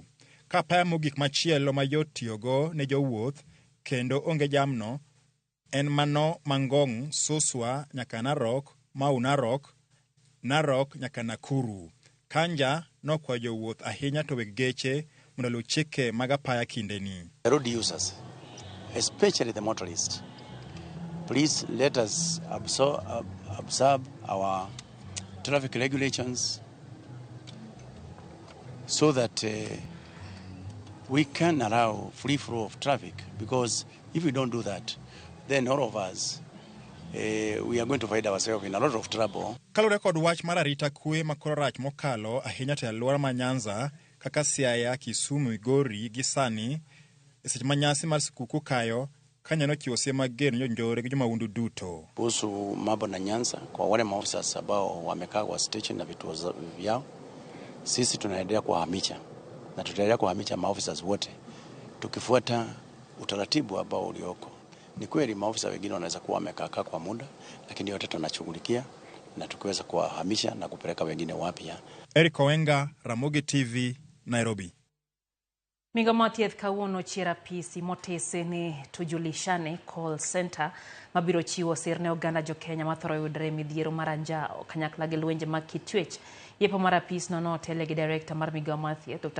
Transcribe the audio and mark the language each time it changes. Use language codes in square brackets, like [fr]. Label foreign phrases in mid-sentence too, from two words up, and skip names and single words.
[luo] Ka apaya mogik machielo mayot tiyogo ne jowuoth kendo onge jamno en mano Mangong, Suswa nyaka Narok, Mau Narok nyaka Nakuru. Kanja nokwayo jowuoth ahinya to weg geche mondo luw chike mag apaya kindeni. [en] Road users, especially the motorists, please let us observe our traffic regulations so that we can allow free flow of traffic, because if we don't do that, then all of us, we are going to find ourselves in a lot of trouble. [luo] Kalure kod wach mar arita kwe makoro rach mokalo ahinya to alwora ma Nyanza kaka Siaya, Kisumu, Migori gi sani seche manyasi mar skuku kayo Kanya chiwo siem mager ne jonjore gi jomaundu duto. [sw] Kuhusu mambo na Nyanza, kwa wale maofisa ambao wamekaa kwa station na vituo vyao, sisi tunaendelea kuwahamisha na tutaendelea kuhamisha maofisa wote tukifuata utaratibu ambao ulioko. Ni kweli maofisa wengine wanaweza kuwa wamekaa kwa muda, lakini yote tunashughulikia na tukiweza kuwahamisha na kupeleka wengine wapya. Eric Owenga, Ramogi TV, Nairobi. [luo] Migamatieth kawuono chiera pisi motese ni tujulishane [en] call center [luo] mabiro chiwo sir ne oganda jo Kenya mathoro yudre midhiero maranjao kanyakla gi lwenje mag kitwech. Yepo mar apis no notele gi director mar Migamatieth Dr.